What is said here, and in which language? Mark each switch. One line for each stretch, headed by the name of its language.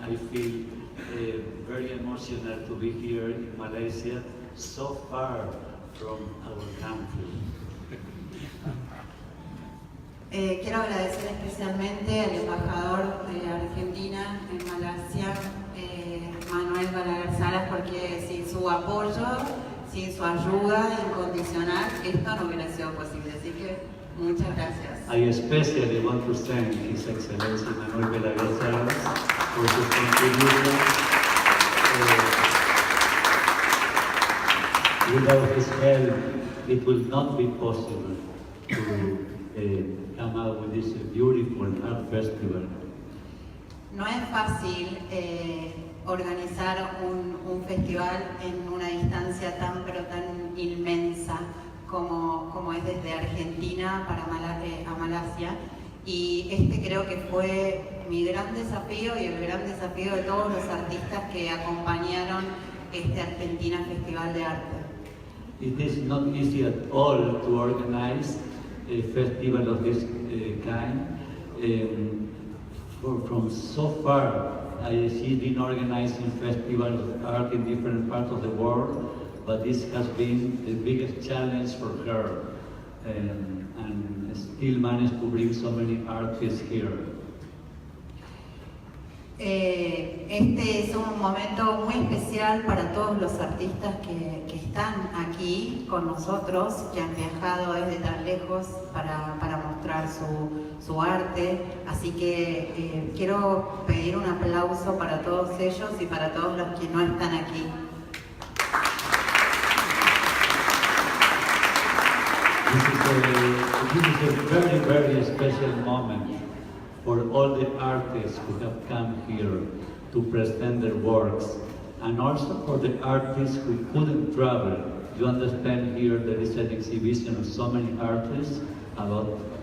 English: I feel very emotional to be here in Malaysia, so far from our country.
Spanish: Quiero agradecer especialmente al embajador de Argentina en Malasia, Manuel Balaguer Salas, porque sin su apoyo, sin su ayuda incondicional, esto no hubiera sido posible. Así que muchas gracias.
English: I especially want to thank His Excellency Manuel Balaguer Salas for his contribution. Without his help, it will not be possible to come out with this beautiful art festival.
Spanish: No es fácil organizar un festival en una distancia tan pero tan inmensa como es desde Argentina a Malasia, y creo que fue mi gran desafío y el gran desafío de todos los artistas que acompañaron este Argentina Festival de Arte.
English: It is not easy at all to organize a festival of this kind. From so far, she's been organizing festivals of art in different parts of the world, but this has been the biggest challenge for her, and still managed to bring so many artists here.
Spanish: Este es un momento muy especial para todos los artistas que están aquí con nosotros, que han viajado desde tan lejos para mostrar su arte. Así que quiero pedir un aplauso para todos ellos y para todos los que no están aquí.
English: This is a very, very special moment for all the artists who have come here to present their works, and also for the artists who couldn't travel. You understand, here there is an exhibition of so many artists, about